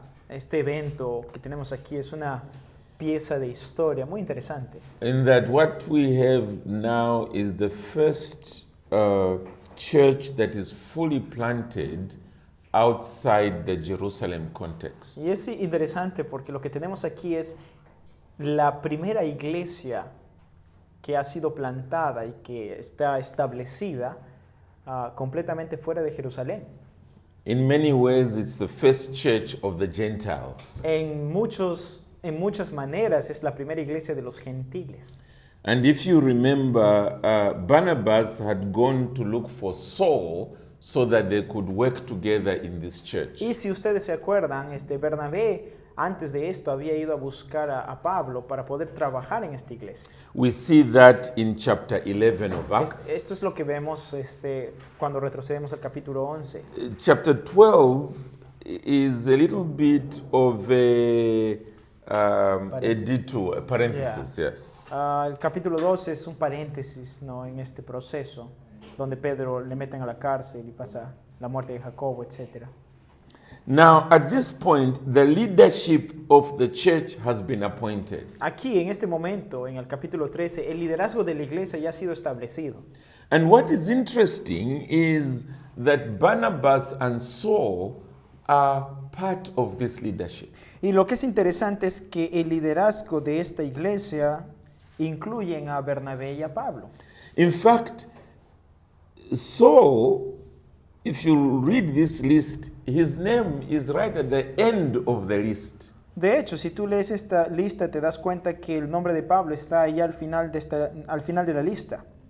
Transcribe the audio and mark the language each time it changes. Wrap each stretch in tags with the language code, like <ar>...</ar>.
<es>Este evento que tenemos aquí es una pieza de historia muy interesante.</es> <en>In that what we have now is the first church that is fully planted outside the Jerusalem context.</en> <es>Y es interesante porque lo que tenemos aquí es la primera iglesia que ha sido plantada y que está establecida completamente fuera de Jerusalén.</es> <en>In many ways, it's the first church of the Gentiles.</en> <es>En muchas maneras es la primera iglesia de los gentiles.</es> <en>And if you remember, Barnabas had gone to look for Saul so that they could work together in this church.</en> <es>Y si ustedes se acuerdan, Bernabé antes de esto había ido a buscar a Pablo para poder trabajar en esta iglesia.</es> <en>We see that in chapter 11 of Acts.</en> <es>Esto es lo que vemos cuando retrocedemos al capítulo 11.</es> <en>Chapter 12 is a little bit of a detour, a parenthesis, yes.</en> <es>El capítulo 12 es un paréntesis, ¿no?, en este proceso, donde Pedro le meten a la cárcel y pasa la muerte de Jacobo, etc.</es> <en>Now, at this point, the leadership of the church has been appointed.</en> <es>Aquí, en este momento, en el capítulo 13, el liderazgo de la iglesia ya ha sido establecido.</es> <en>And what is interesting is that Barnabas and Saul are part of this leadership.</en> <es>Y lo que es interesante es que el liderazgo de esta iglesia incluyen a Bernabé y a Pablo.</es> <en>In fact, Saul, if you read this list, his name is right at the end of the list.</en> <es>De hecho, si tú lees esta lista, te das cuenta que el nombre de Pablo está ahí al final de la lista.</es>